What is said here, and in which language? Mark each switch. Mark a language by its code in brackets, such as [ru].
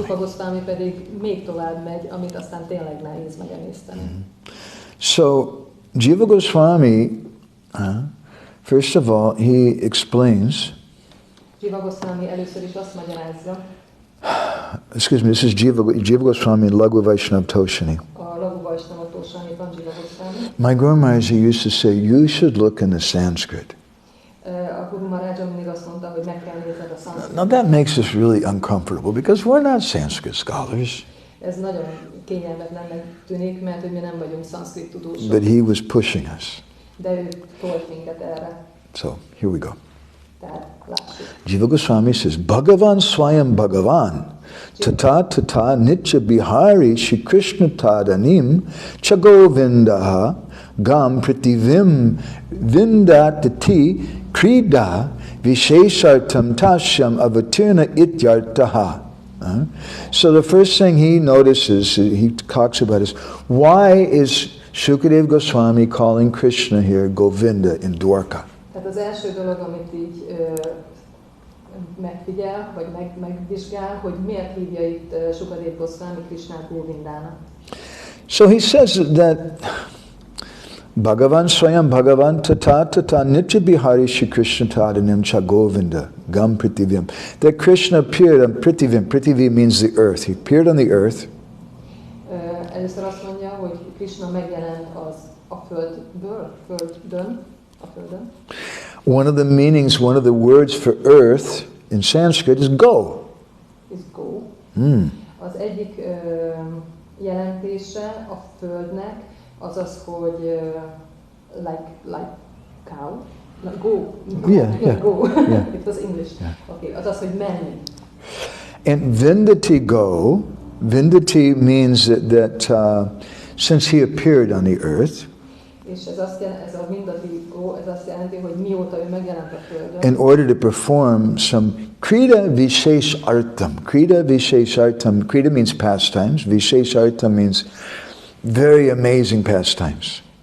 [hu] Rupa Goswami pedig még tovább megy, amit aztán tényleg nehéz megemészteni. [en] So, Jiva Goswami, first of all, he explains. [hu] Jiva Goswami először is azt magyarázza. [en] Excuse me, this is Jiva Goswami and Laghu Vaishnava Toshani. [hu] A Laghu Vaishnava Toshaniban Jiva Goswami. [en] My Guru Maharaj used to say, you should look in the Sanskrit. [hu] A Guru Maharaj mindig azt mondta, hogy meg kell nézned a szanszkrit. [en] Now that makes us really uncomfortable because we're not Sanskrit scholars. [hu] Ez nagyon kényelmetlennek tűnik, mert hogy mi nem vagyunk szanszkrit tudósok. [en] But he was pushing us. [hu] De ő tolt minket erre. [en] So, here we go. [hu] Tehát lássuk. [sa] Jiva Goswami says, Bhagavan Swayam Bhagavan Tata Tata Nitya Bihari Shri Krishna Tadanim Chagovindaha Gam Pritivim Vindatati Krida Visheshartam Tashyam Avatirna Ityartaha. [en] So the first thing he notices, he talks about is, why is Shukadev Goswami calling Krishna here Govinda in Dwarka? [hu] Tehát az első dolog, amit így megfigyel, vagy megvizsgál, hogy miért hívja itt Shukadev Goswami Krishnát Govindának. [en] So he says that [sa] Bhagavan Swayam Bhagavan Tata Tata Nitya Bihari Shri Krishna Tadanim Cha Govinda Gam Pritivim. [en] That Krishna appeared on Pritivim. Pritivi means the earth. He appeared on the earth. [hu] Először azt mondja, hogy Krishna megjelent a földön. [en] One of the meanings, one of the words for earth in Sanskrit is go. Is go. [hu] Az egyik jelentése a földnek az az, hogy [en] like cow. Like go. Yeah. Go. Yeah. It was English. Yeah. [hu] Okay, az az, hogy menni. [en] And Vindati go, Vindati means that since he appeared on the earth, [hu] És ez a mindati go, ez azt jelenti, hogy mióta ő megjelent a földön. [en] In order to perform some krida visheshartam. Krida visheshartam. Krida means pastimes. Visheshartam means very amazing pastimes.